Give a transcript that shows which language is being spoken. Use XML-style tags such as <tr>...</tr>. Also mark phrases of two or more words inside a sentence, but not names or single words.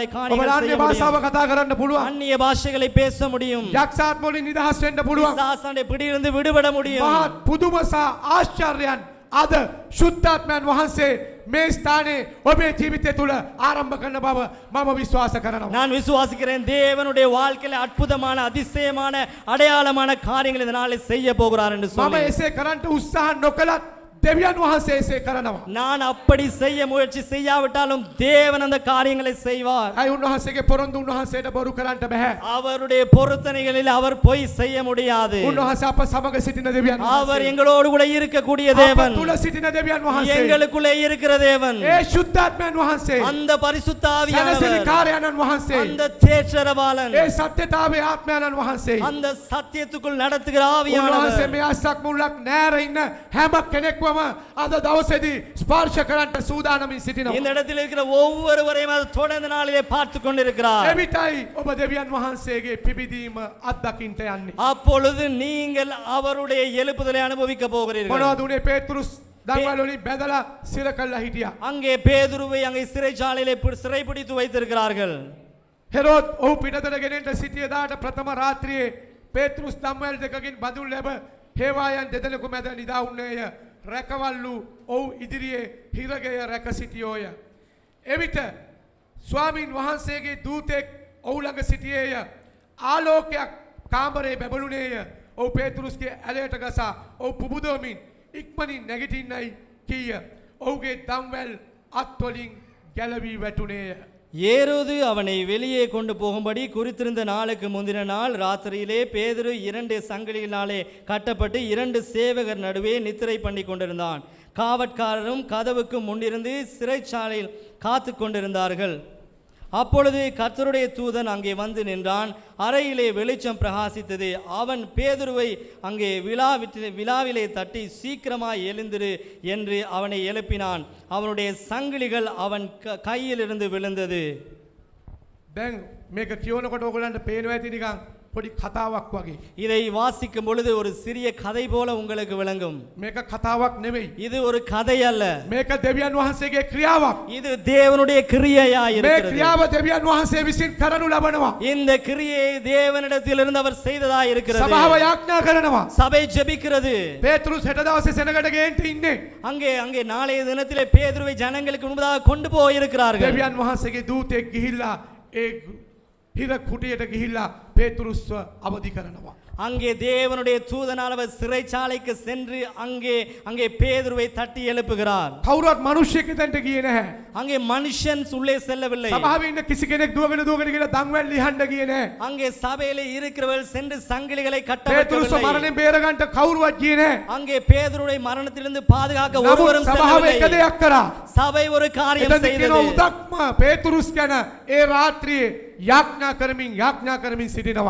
<si>ඔබ</si> <ta>காரியங்கள்</ta> <si>අන්‍ය</si> <ta>செய்ய</ta> <si>භාෂාව</si> <ta>முடியும்.</ta> <si>කතා කරන්න පුළුවන්.</si> <ta>அந்நிய பாஷைகளை பேச முடியும்.</ta> <si>යක්ෂාත්ම වලින් නිදහස් වෙන්න පුළුවන්.</si> <ta>பிசாசானுடைய பிடியிலிருந்து விடுபட முடியும்.</ta> <si>මහත් පුදුම සහ ආශ්චර්යයන් අද සුද්ධාත්මයන් වහන්සේ මේ ස්ථානයේ ඔබේ ජීවිතය තුළ ආරම්භ කරන බව මම විශ්වාස කරනවා.</si> <ta>நான் விசுவாசிக்கிறேன், தேவனுடைய வாழ்க்கையில அற்புதமான அதிசயமான அடையாளமான காரியங்களை இந்த நாளில் செய்ய போகிறார் என்று</ta> <si>මම</si> <ta>சொல்லி</ta> <si>එසේ කරන්නට උත්සාහ නොකලත් දෙවියන් වහන්සේ එසේ කරනවා.</si> <ta>நான் அப்படி செய்ய முயற்சி செய்யாவிட்டாலும் தேவன் அந்த காரியங்களை செய்வார்.</ta> <si>අයි උන්වහන්සේගේ පොරොන්දු උන්වහන්සේට බොරු කරන්නට බෑ.</si> <ta>அவருடைய பொருத்தனைகளில் அவர் பொய் செய்ய முடியாது.</ta> <si>උන්වහන්සේ අප සමග සිටින දෙවියන්</si> <ta>அவர்</ta> <si>වහන්සේ.</si> <ta>எங்களோடு கூட இருக்கக்கூடிய</ta> <si>අප</si> <ta>தேவன்,</ta> <si>තුළ සිටින දෙවියන් වහන්සේ.</si> <ta>எங்களுக்குள்ளே இருக்கிற தேவன்,</ta> <si>ඒ සුද්ධාත්මයන් වහන්සේ.</si> <ta>அந்த பரிசுத்த</ta> <si>සැනසෙලි</si> <ta>ஆவியானவர்,</ta> <si>කාර්යයන්න් වහන්සේ.</si> <ta>அந்த தேற்றரவாளன்,</ta> <si>ඒ සත්‍යතාවේ ආත්මයන්න් වහන්සේ.</si> <ta>அந்த சத்தியத்துக்குள் நடத்துகிற</ta> <si>උන්වහන්සේ</si> <ta>ஆவியானவர்</ta> <si>මේ අස්සක් මුල්ලක් නෑර ඉන්න හැම කෙනෙක්ව ඔක්කොම අද දවසේදී ස්පර්ශ කරන්න සූදානමින් සිටිනවා.</si> <ta>இந்த இடத்தில் இருக்கிற ஒவ்வொருவரையும் அது தொடர்ந்த நாளிலே பார்த்து கொண்டிருக்கிறார்.</ta> <si>එවිටයි ඔබ දෙවියන් වහන්සේගේ පිබිදීම අත්දකින්න යන්නේ.</si> <ta>அப்பொழுது நீங்கள் அவருடைய எழுப்புதலை அனுபவிக்க போகிறீர்கள்.</ta> <si>මොනවද උනේ පේතුරුස් දඟවල වලින් බැඳලා සිර කළා හිටියා.</si> <ta>அங்கே பேதுருவை அங்கே சிறைச்சாலையிலே சிறைப்பிடித்து வைத்திருக்கிறார்கள்.</ta> <si>හෙරෝද් ඔහු පිටතට ගෙනෙන්න සිටිය දාට ප්‍රථම රාත්‍රියේ පේතුරුස් දම්වැල් දෙකකින් බඳුන් ලැබ හේවායන් දෙදෙනෙකු මැද නිදා වුණේය. රැකවල්ලු ඔහු ඉදිරියේ හිරගය රැක සිටියෝය. එවිට ස්වාමින් වහන්සේගේ දූතෙක් ඔහු ළඟ සිටියේය. ආලෝකයක් කාමරේ බැබළුනේය. ඔහු පේතුරුස්ගේ ඇලයට ගසා ඔහු පුබුදවමින් ඉක්මනින් නැගිටින්නයි කීය. ඔහුගේ දම්වැල් අත්වලින් ගැලවී වැටුනේය.</si> <ta>ஏரோது அவனை வெளியே கொண்டு போகும்படி குறித்திருந்த நாளுக்கு முந்தின நாள் ராத்திரியிலே பேதுரு 2 சங்கிலிகளினாலே கட்டப்பட்டு 2 சேவகர் நடுவே நித்திரை பண்ணி கொண்டிருந்தான். காவற்காரரும் கதவுக்கு முன்னிருந்து சிறைச்சாலையில் காத்து கொண்டிருந்தார்கள். அப்பொழுது கர்த்தருடைய தூதன் அங்கே வந்து நின்றான். அறையிலே வெளிச்சம் பிரகாசித்தது. அவன் பேதுருவை அங்கே விழாவிலே தட்டி சீக்கிரமாய் எழுந்திரு என்று அவனை எழுப்பினான். அவனுடைய சங்கிலிகள் அவன் கையிலிருந்து விழுந்தது.</ta> <si>දැන් මේක කියවනකොට ඔයගලන්ට පේනවා ඇති නිකන් පොඩි කතාවක් වගේ.</si> <ta>இதை வாசிக்கும் பொழுது ஒரு சிறிய கதை போல உங்களுக்கு விளங்கும்.</ta> <si>මේක කතාවක් නෙවෙයි.</si> <ta>இது ஒரு கதை அல்ல.</ta> <si>මේක දෙවියන් වහන්සේගේ ක්‍රියාවක්.</si> <ta>இது தேவனுடைய கிரியையா</ta> <si>මේ</si> <ta>இருக்கிறது.</ta> <si>ක්‍රියාව දෙවියන් වහන්සේ විසින් කරනු ලබනවා.</si> <ta>இந்த கிரியை தேவனிடத்திலிருந்து அவர் செய்ததா இருக்கிறது.</ta> <si>සභාව යාඥා කරනවා.</si> <ta>சபை ஜெபிக்கிறது.</ta> <si>පේතුරුස් හෙට දවසේ සෙනගට ගේන්න ඉන්නේ.</si> <ta>அங்கே நாளைய தினத்திலே பேதுருவை ஜனங்களுக்கு முன்பதாக கொண்டு போயிருக்கிறார்கள்.</ta> <si>දෙවියන් වහන්සේගේ දූතෙක් ගිහිල්ලා ඒ හිර කුටියට ගිහිල්ලා පේතුරුස්ව අවදි කරනවා.</si> <ta>அங்கே தேவனுடைய தூதனானவர் சிறைச்சாலைக்கு சென்று அங்கே பேதுருவை தட்டி எழுப்புகிறார்.</ta> <si>කවුරුත් මිනිහෙක් එතනට ගියේ නැහැ.</si> <ta>அங்கே மனுஷன் உள்ளே செல்லவில்லை.</ta> <si>සභාවේ ඉන්න කිසි කෙනෙක් දුවගෙන ගිහලා දන්වැල් ලිහන්න ගියේ නැහැ.</si> <ta>அங்கே சபையிலே இருக்கிறவர்கள் சென்று சங்கிலிகளை கட்ட</ta> <si>පේතුරුස්ව</si> <ta>வைக்கவில்லை.</ta> <si>මරණයෙන් බේර ගන්නට කවුරුවත් ගියේ නැහැ.</si> <ta>அங்கே பேதுருவை மரணத்திலிருந்து பாதுகாக்க</ta> <si>නමුත්</si> <ta>ஒருவரும்</ta> <si>සභාව එක</si> <ta>செல்லவில்லை.</ta> <si>දෙයක් කරා.</si> <ta>சபை ஒரு காரியம்</ta> <si>එතන</si> <ta>செய்தது.</ta> <si>කියන උදක්ම පේතුරුස් ගැන ඒ රාත්‍රියේ යාඥා කරමින් සිටිනවා.</si>